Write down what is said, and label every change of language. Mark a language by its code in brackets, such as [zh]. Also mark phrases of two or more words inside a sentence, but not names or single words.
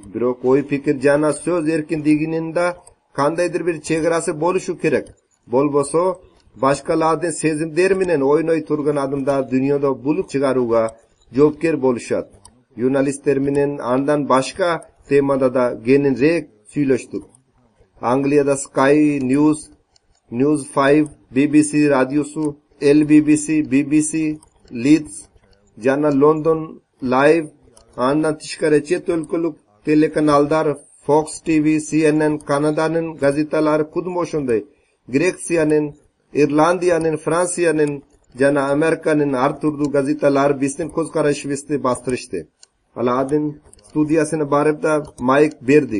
[ky] Бирок ой пикир жана сөз эркиндигинин да кандайдыр бир чек-арасы болушу керек. Болбосо башкалардын сезимдери менен ойной турган адамдар дүйнөдө булук чыгарууга жоопкер болушат. Журналисттер менен андан башка темада да кененирээк сүйлөштүк. Англияда Sky News, News 5, BBC радиосу, LBBC, BBC, Leeds жана London Live, андан тышкары чет өлкөлүк телеканалдар Fox TV, CNN, Канаданын газеталары кудум ошондой. Грекциянын, Ирландиянын, Франциянын жана Американын ар турдуу газеталары биздин көз карашыбызды бастырышты. Алардын студиясына барып да майк бердик.